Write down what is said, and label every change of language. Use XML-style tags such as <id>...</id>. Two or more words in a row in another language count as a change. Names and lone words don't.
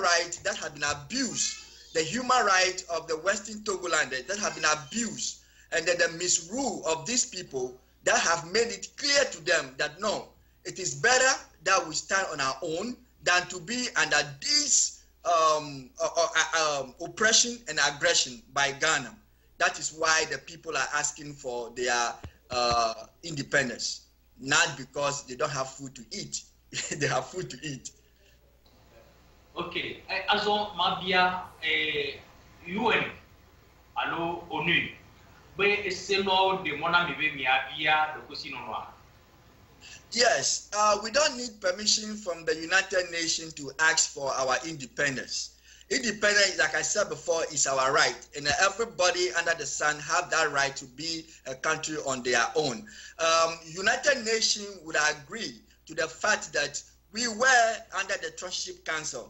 <en>rights that have been abused, the human rights of the Western Togolanders that have been abused, and then the misrule of these people that have made it clear to them that no, it is better that we stand on our own than to be under this oppression and aggression by Ghana. That is why the people are asking for their independence, not because they don't have food to eat. They have food to eat. Okay. Also,</en> <ee>mabia UN, allo ONU, be seno de mona mebe miabia de kosinonoa.</ee> <en>Yes, we don't need permission from the United Nations to ask for our independence. Independence, like I said before, is our right, and everybody under the sun have that right to be a country on their own. United Nations would agree to the fact that we were under the Trusteeship Council.</en>